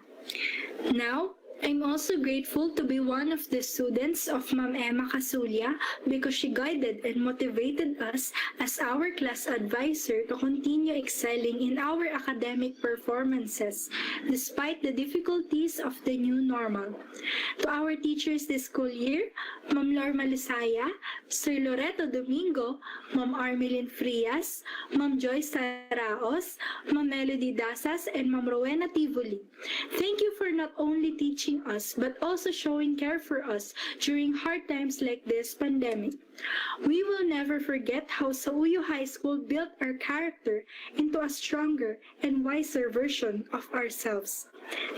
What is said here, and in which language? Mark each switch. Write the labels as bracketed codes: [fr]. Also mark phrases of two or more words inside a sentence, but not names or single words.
[en] Now, I'm also grateful to be one of the students of Ma'am Emma Casulia because she guided and motivated us as our class advisor to continue excelling in our academic performances despite the difficulties of the new normal. To our teachers this school year, Ma'am Lorma Lusaya, Sir Loreto Domingo, Ma'am Armelin Frias, Ma'am Joyce Saraos, Ma'am Melody Dasas, and Ma'am Rowena Tivoli. Thank you for not only teaching us but also showing care for us during hard times like this pandemic. We will never forget how Sauyo High School built our character into a stronger and wiser version of ourselves.